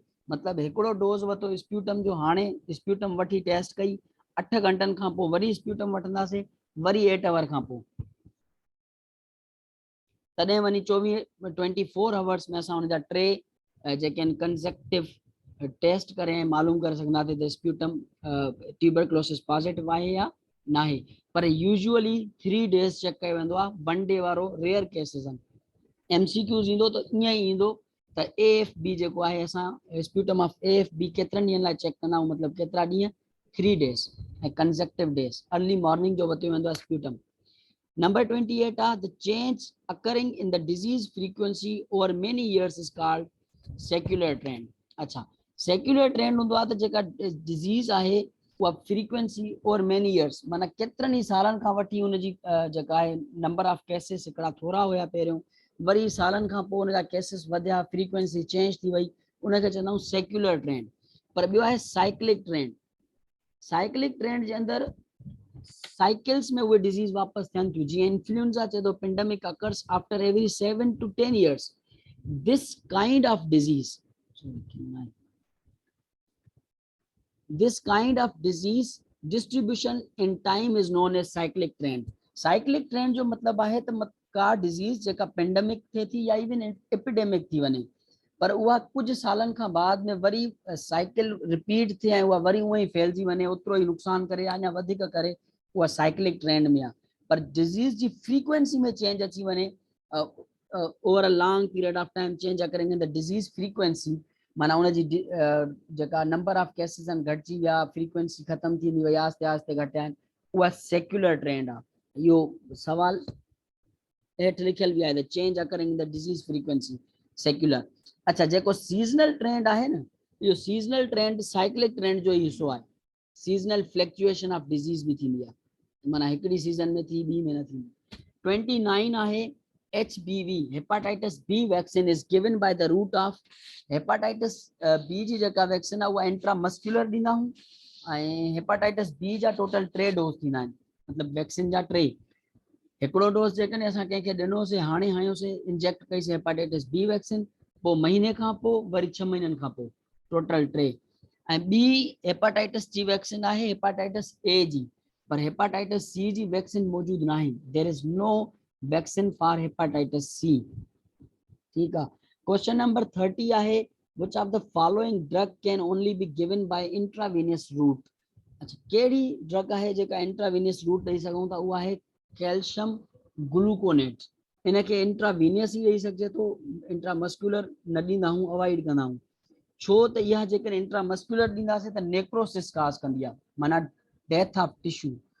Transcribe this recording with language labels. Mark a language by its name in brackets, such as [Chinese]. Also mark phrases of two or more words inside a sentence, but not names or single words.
[Sindhi] मतलब हिकिड़ो डोज वरितो स्प्यूटम जो, हाणे स्प्यूटम वठी टेस्ट कई, 8 घंटनि खां पोइ वरी स्प्यूटम वठंदासीं, वरी 8 आवर खां पोइ, तॾहिं वञी 24 आवर्स में असां हुनजा 3 जेके आहिनि [English] consecutive test [Sindhi] करे ऐं मालूम करे सघंदासीं त [English] sputum tuberculosis positive [Sindhi] आहे या न आहे। पर [English] usually 3 days check [Sindhi] कयो वेंदो आहे, 1 डे वारो [English] rare cases [Sindhi] आहिनि। MCQs ईंदो त ईअं ई ईंदो त AFB जेको आहे असां [English] sputum of AFB [Sindhi] केतिरनि ॾींहंनि लाइ चेक कंदा आहियूं, मतलब केतिरा ॾींहं, 3 डेज ऐं [English] consecutive days, early morning [Sindhi] जो वरितो वेंदो आहे स्प्यूटम। [English] Number 28 are the change occurring in the disease frequency over many years is called secular trend। [Sindhi] अच्छा [English] secular trend [Sindhi] हूंदो आहे त जेका डिजीज़ आहे उहा [English] frequency over many years, [Sindhi] माना केतिरनि ई सालनि खां वठी हुनजी जेका आहे [English] number of cases [Sindhi] हिकिड़ा थोरा हुया पहिरियों, वरी सालनि खां पोइ हुनजा केसिस वधिया, [English] frequency change [Sindhi] थी वई, उनखे चवंदा आहियूं [English] secular trend. [Sindhi] पर ॿियो आहे [English] cyclic trend. cyclic trend [Sindhi] जे अंदरि साइकिल्स में उहे डिजीज वापस थियनि थियूं, जीअं इन्फ्लुएंजा चए थो [English] pandemic occurs after every 7 to 10 years. This kind of disease distribution in time is known as cyclic trend. cyclic trend [Sindhi] जो मतलब आहे त का डिजीज जेका पेंडेमिक थिए थी या [English] even epidemic [Sindhi] थी वञे, पर उहा कुछ सालन खां बाद में वरी [English] cycle repeat [Sindhi] थिए ऐं उहा वरी उअं ई फैलिजी वञे, ओतिरो ई नुक़सान करे या अञा वधीक करे, उहा [English] cyclic trend [Sindhi] में आहे। पर डिजीज़ जी फ्रीक्वेंसी में चेंज अची वञे [English] over a long period of time change occurring in the disease frequency, [Sindhi] माना उनजी जेका [English] number of cases [Sindhi] आहिनि घटिजी विया, फ्रीक्वेंसी ख़तम थींदी वई, आस्ते आस्ते घटिया आहिनि, उहा [English] secular trend [Sindhi] आहे। इहो सवाल हेठ लिखियल भी आहे [English] the change occurring in the disease frequency secular. [Sindhi] अच्छा जेको [English] seasonal trend [Sindhi] आहे न, इहो [English] seasonal trend cyclic trend [Sindhi] जो ही हिस्सो आहे। [English] seasonal fluctuation of disease [Sindhi] भी थींदी आहे, माना हिकिड़ी सीजन में थी ॿी में न थींदी। 29 आहे [English] HBV hepatitis B vaccine is given by the route of. hepatitis B [Sindhi] जी जेका वैक्सीन आहे उहा इंट्रामस्कुलर ॾींदा आहियूं ऐं [English] hepatitis B [Sindhi] जा [English] total 3 doses [Sindhi] थींदा आहिनि, मतिलबु वैक्सीन जा 3। हिकिड़ो डोज जेकॾहिं असां कंहिंखे ॾिनोसीं हाणे हयोसीं इंजेक्ट कईसीं [English] hepatitis B vaccine, [Sindhi] पोइ महीने खां पोइ वरी 6 महीननि खां पोइ, टोटल 3। ऐं ॿी हेपाटाइटिस जी वैक्सीन आहे [English] hepatitis A [Sindhi] जी, पर [English] hepatitis C [Sindhi] जी वैक्सीन मौजूद नाही। [English] There is no vaccine for hepatitis C. [Hindi] ठीक है। [English] question number 30 आहे which of the following drug can only be given by intravenous route। [Sindhi] अच्छा केड़ी ड्रग है जेका [English] intravenous route [Sindhi] ॾेई सघूं था, उहा आहे [English] calcium gluconate. [Sindhi] इनके इंट्रावेनियस ही ॾेई सघिजे थो, इंट्रामस्कुलर न ॾींदा आहियूं, अवॉइड कंदा आहियूं। छो त इहा जेकर इंट्रामस्कुलर ॾींदासीं त [English] necrosis cause [Sindhi] कंदी आहे, माना [English] death of tissue.